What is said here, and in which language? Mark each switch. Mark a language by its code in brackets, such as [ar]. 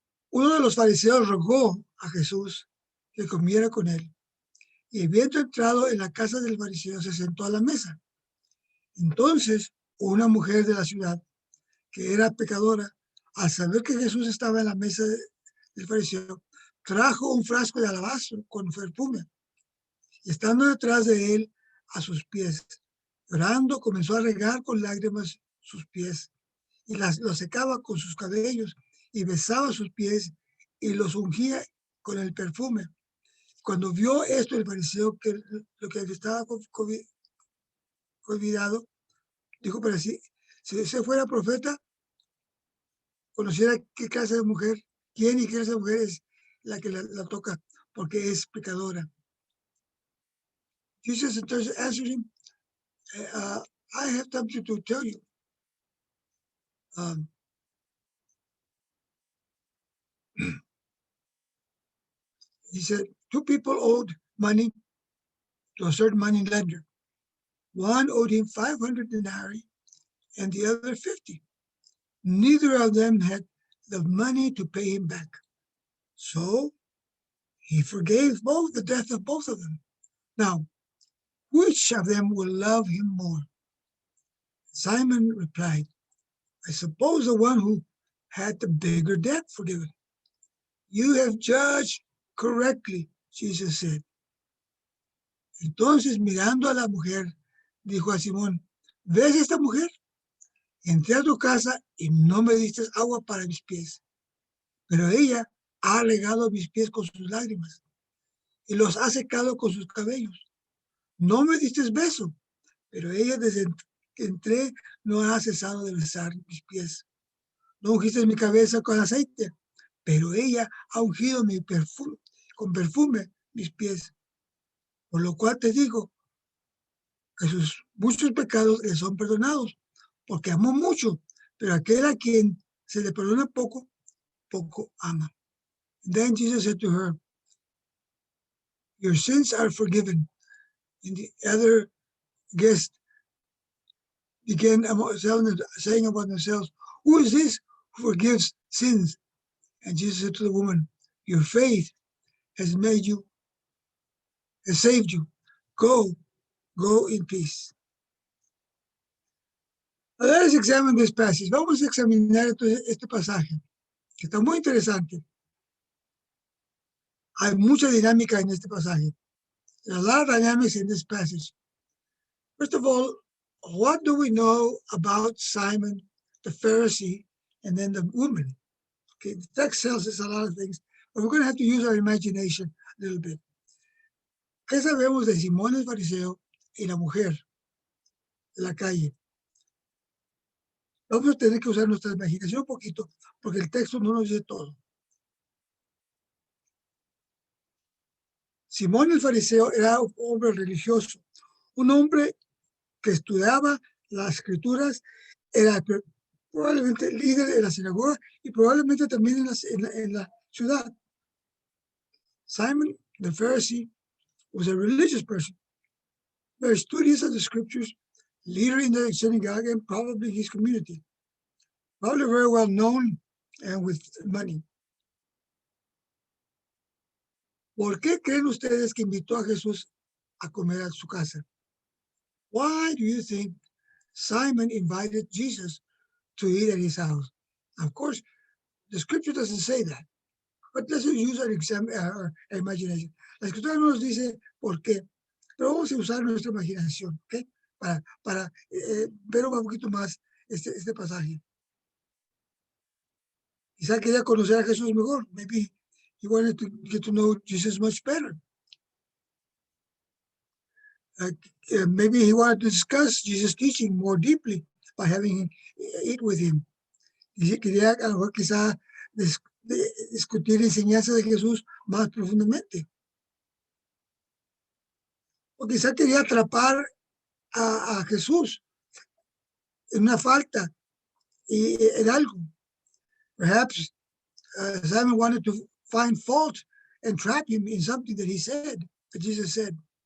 [es] Uno de los fariseos rogó a Jesús que comiera con él. Y habiendo entrado en la casa del fariseo, se sentó a la mesa. Entonces, una mujer de la ciudad, que era pecadora, al saber que Jesús estaba en la mesa del fariseo, trajo un frasco de alabastro con perfume. Y estando detrás de él, a sus pies, llorando, comenzó a regar con lágrimas sus pies y los secaba con sus cabellos y besaba sus pies y los ungía con el perfume. Cuando vio esto, le pareció que lo que estaba olvidado, dijo para sí, si ese fuera profeta, conociera qué clase de mujer, quién y qué clase de mujer es la que la toca, porque es pecadora. [en] Jesus answered him, I have something to tell you. He said, two people owed money to a certain money lender. One owed him 500 denarii and the other 50. Neither of them had the money to pay him back. So he forgave both the debt of both of them. Now, which of them will love him more? Simon replied, I suppose the one who had the bigger debt forgiven. You have judged correctly, Jesus said. [es] Entonces, mirando a la mujer, dijo a Simón, ¿ves esta mujer? Entré a tu casa y no me diste agua para mis pies, pero ella ha regado mis pies con sus lágrimas y los ha secado con sus cabellos. No me diste beso, pero ella desde que entré no ha cesado de besar mis pies. No ungiste mi cabeza con aceite, pero ella ha ungido con perfume mis pies. Por lo cual te digo que sus muchos pecados le son perdonados, porque amó mucho, pero aquel a quien se le perdona poco, poco ama. [en] And then Jesus said to her, your sins are forgiven. And the other guests began saying about themselves, who is this who forgives sins? And Jesus said to the woman, your faith has saved you. Go in peace. Let us examine this passage. [es] Vamos a examinar este pasaje, que está muy interesante. Hay mucha dinámica en este pasaje. [en] There's a lot of dynamics in this passage. First of all, what do we know about Simon the Pharisee and then the woman? Okay, the text tells us a lot of things, but we're going to have to use our imagination a little bit. [es] ¿Qué sabemos de Simón el fariseo y la mujer de la calle? Vamos a tener que usar nuestra imaginación un poquito, porque el texto no nos dice todo. Simón el fariseo era un hombre religioso, un hombre que estudiaba las escrituras, era probablemente líder de la sinagoga y probablemente también en la ciudad. [en] Simon the Pharisee was a religious person, very studious of the scriptures, leader in the synagogue and probably his community, probably very well known and with money. [es] ¿Por qué creen ustedes que invitó a Jesús a comer a su casa? [en] Why do you think Simon invited Jesus to eat at his house? Of course, the scripture doesn't say that, but let's use our imagination. [es] La escritura no nos dice por qué, pero vamos a usar nuestra imaginación, ¿ok? Para ver un poquito más este pasaje. Quizá quería conocer a Jesús mejor. [en] Maybe he wanted to get to know Jesus much better. Maybe he wanted to discuss Jesus' teaching more deeply by having him eat with him. [es] Y quería a lo mejor quizá discutir enseñanzas de Jesús más profundamente. O quizá quería atrapar a Jesús en una falta y en algo. [en] Perhaps Simon wanted to find fault and trap him in something that he said, that Jesus said.